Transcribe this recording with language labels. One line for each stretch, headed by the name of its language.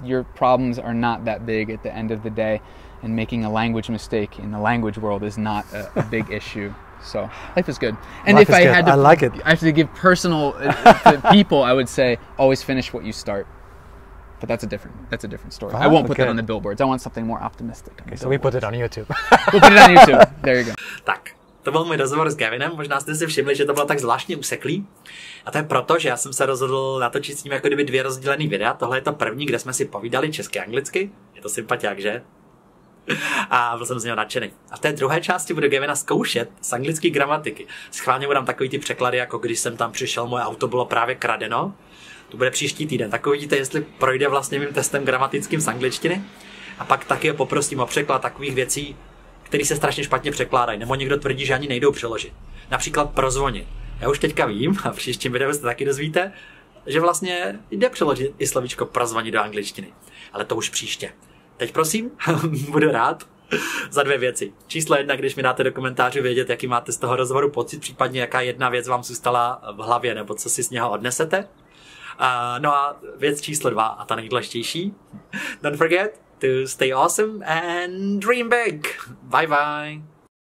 English: Your problems are not that big at the end of the day. And making a language mistake in the language world is not a big issue. So life is good. And life if I good. had to, I like it. I have to give personal to people, I would say always finish what you start. But that's a different story. I won't put that on the billboards. I want something more optimistic. Okay, so we put it on YouTube. We'll put it on YouTube. There you go.
Czech: Tak, to byl můj rozhovor s Gavinem. Možná jste si všimli, že to bylo tak zvláštně useklý. A to je proto, že já jsem se rozhodl natočit s ním jako kdyby 2 rozdělený videa. Tohle je to první, kde jsme si povídali česky a anglicky. Je to sympatiák, že? A byl jsem z něho nadšený. A v té druhé části bude Gavina zkoušet z anglické gramatiky. Schválně budám takový ty překlady, jako když jsem tam přišel, moje auto bylo právě kradeno. To bude příští týden. Tak uvidíte, jestli projde vlastně mým testem gramatickým z angličtiny. A pak taky poprosím o překlad takových věcí, které se strašně špatně překládají, nebo někdo tvrdí, že ani nejdou přeložit. Například prozvonit. Já už teďka vím, a v příštím videu se taky dozvíte, že vlastně jde přeložit i slovíčko prozvonit do angličtiny. Ale to už příště. Teď prosím, budu rád za 2 věci. Číslo 1, když mi dáte do komentářů vědět, jaký máte z toho rozhovoru pocit, případně jaká jedna věc vám zůstala v hlavě, nebo co si z něho odnesete. No a věc číslo 2, a ta nejdůležitější.
English: Don't forget to stay awesome and dream big. Bye bye.